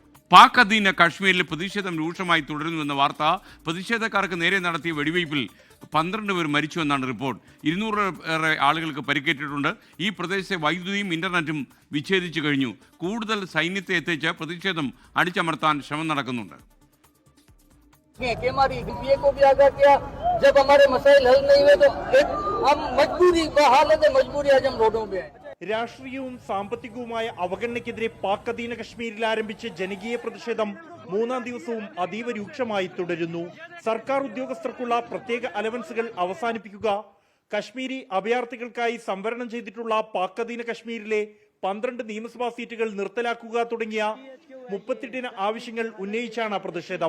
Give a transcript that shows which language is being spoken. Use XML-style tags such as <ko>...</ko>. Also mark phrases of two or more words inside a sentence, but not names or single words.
<ml>പാക് അധീന കാശ്മീരിൽ പ്രതിഷേധം രൂക്ഷമായി തുടരുന്നുവെന്ന വാർത്ത. പ്രതിഷേധക്കാർക്ക് നേരെ നടത്തിയ വെടിവയ്പിൽ 12 പേർ മരിച്ചുവെന്നാണ് റിപ്പോർട്ട്. 200 ആളുകൾക്ക് പരിക്കേറ്റിട്ടുണ്ട്. ഈ പ്രദേശത്തെ വൈദ്യുതിയും ഇന്റർനെറ്റും വിച്ഛേദിച്ചു കഴിഞ്ഞു. കൂടുതൽ സൈന്യത്തെ എത്തിച്ച് പ്രതിഷേധം അടിച്ചമർത്താൻ ശ്രമം നടക്കുന്നുണ്ട്.</ml> <ur>जब हमारे मसाइल हल नहीं हुए तो हम मजबूरी आज हम रोडों पे आए.</ur> <ml>രാഷ്ട്രീയവും സാമ്പത്തികവുമായ അവഗണനയ്ക്കെതിരെ പാക് അധീന കശ്മീരിൽ ആരംഭിച്ച ജനകീയ പ്രതിഷേധം 3-ാം ദിവസവും അതീവ രൂക്ഷമായി തുടരുന്നു. സർക്കാർ ഉദ്യോഗസ്ഥർക്കുള്ള പ്രത്യേക അലവൻസുകൾ അവസാനിപ്പിക്കുക, കശ്മീരി അഭയാർത്ഥികൾക്കായി സംവരണം ചെയ്തിട്ടുള്ള പാക് അധീന കശ്മീരിലെ 12 നിയമസഭാ സീറ്റുകൾ നിർത്തലാക്കുക തുടങ്ങിയ 38 ആവശ്യങ്ങൾ ഉന്നയിച്ചാണ് പ്രതിഷേധം.</ml>